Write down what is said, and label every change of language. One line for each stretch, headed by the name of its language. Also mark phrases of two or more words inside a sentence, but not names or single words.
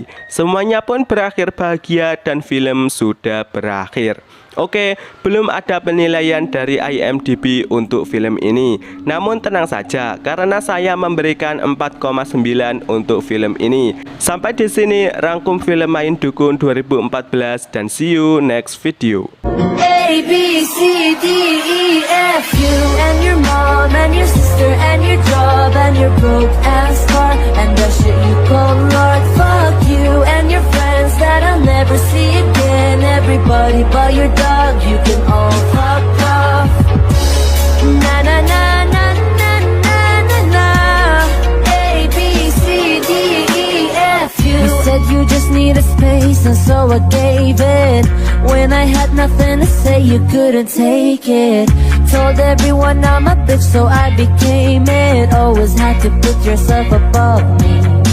Indonesian: Semuanya pun berakhir bahagia dan film sudah berakhir. Oke, belum ada penilaian dari IMDb untuk film ini. Namun tenang saja, karena saya memberikan 4,9 untuk film ini. Sampai di sini rangkum film Main Dukun 2014 dan
English: see you next video. A, B, C, D, E, F, you and your mom and your sister and your job and your broke ass car and the shit you call Lord. Fuck you and your friends that I'll never see again. Everybody but your dog, you can all fuck off. Na na na na na na na na. A, B, C, D, E, F, you said you just need a space and so I gave it. When I had nothing to say, you couldn't take it. Told everyone I'm a bitch, so I became it. Always had to put yourself above me.